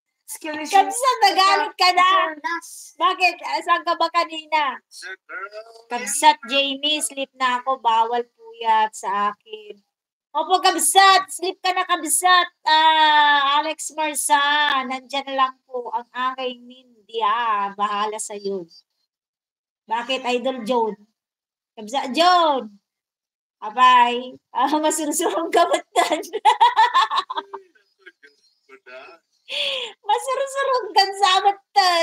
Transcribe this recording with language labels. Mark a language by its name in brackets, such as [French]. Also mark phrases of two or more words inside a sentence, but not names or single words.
[Filipino] Kabsat, nagalit ka na. Bakit? Saan ka ba kanina? Kabsat, Jamie, sleep na ako. Bawal puyat sa akin. Opo, kabsat. Sleep ka na, kabsat. Alex Marsa, nandyan na lang po ang aking Mindy. Bahala sa'yo. Bakit, Idol Joan? Kabsat, Joan. Abay. Masurusurong gamatan. Masurusurong gansamatan.